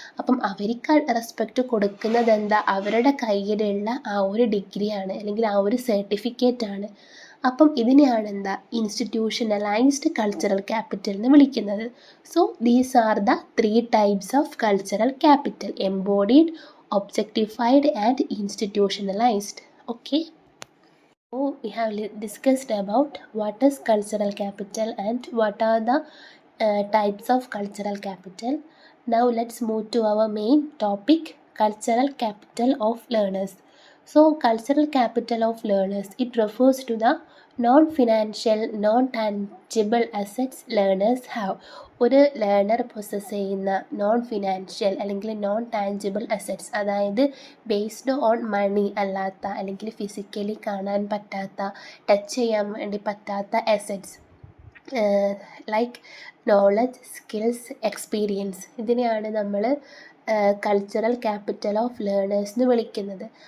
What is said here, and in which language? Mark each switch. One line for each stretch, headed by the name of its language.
Malayalam: അപ്പം അവർക്ക് റെസ്പെക്റ്റ് കൊടുക്കുന്നത് എന്താ, അവരുടെ കയ്യിലുള്ള ആ ഒരു ഡിഗ്രിയാണ് അല്ലെങ്കിൽ ആ ഒരു സർട്ടിഫിക്കറ്റാണ്. അപ്പം ഇതിനെയാണ് എന്താ ഇൻസ്റ്റിറ്റ്യൂഷണലൈസ്ഡ് കൾച്ചറൽ ക്യാപിറ്റൽ എന്ന് വിളിക്കുന്നത്.
English: So these are the 3 types of cultural capital: embodied, objectified and institutionalised. Okay. So we have discussed about what is cultural capital and what are the types of cultural capital. Now let's move to our main topic, cultural capital of learners. So cultural capital of learners, it refers to the non-financial, non-tangible assets learners have.
Malayalam: ഒരു learner possess ചെയ്യുന്ന non financial അല്ലെങ്കിൽ non tangible assets, അതായത് based on മണി അല്ലാത്ത അല്ലെങ്കിൽ physically കാണാൻ പറ്റാത്ത, touch ചെയ്യാൻ വേണ്ടി പറ്റാത്ത assets like knowledge, skills, experience, ഇതിനെയാണ് നമ്മൾ കൾച്ചറൽ ക്യാപിറ്റൽ ഓഫ് ലേണേഴ്സ് എന്ന് വിളിക്കുന്നത്.